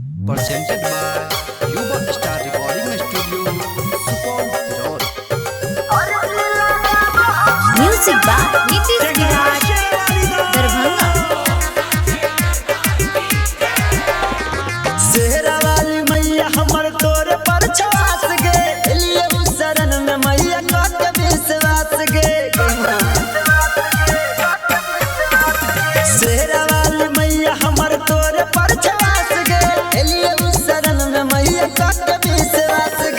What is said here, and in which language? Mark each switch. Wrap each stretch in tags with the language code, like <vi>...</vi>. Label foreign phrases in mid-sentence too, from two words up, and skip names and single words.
<en>presented by Yuba Star Recording Studio, Supol, Road. Music by Nitish Viraj, Darbhanga.</en> <mai>सेहरा वाली मैया हमर तोरे पर छवास गे, लिए उस शरण में मैया के विश्वास गे। सेहरा वाली मैया हमर तोरे पर छवास गे, लिए उस शरण में मैया के विश्वास गे।</mai>